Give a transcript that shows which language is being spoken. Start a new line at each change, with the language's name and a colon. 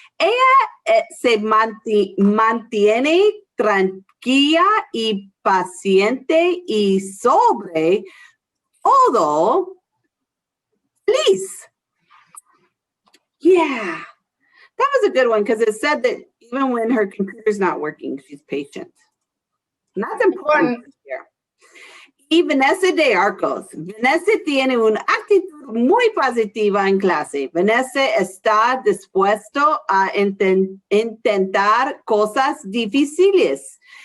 Spanish: Ella se mantiene tranquila y paciente y sobre todo feliz.
English: Yeah. That was a good one because it said that even when her computer's not working, she's patient. And that's important here.
Spanish: Y Vanessa de Arcos. Vanessa tiene una actitud muy positiva en clase. Vanessa está dispuesto a intentar cosas difíciles.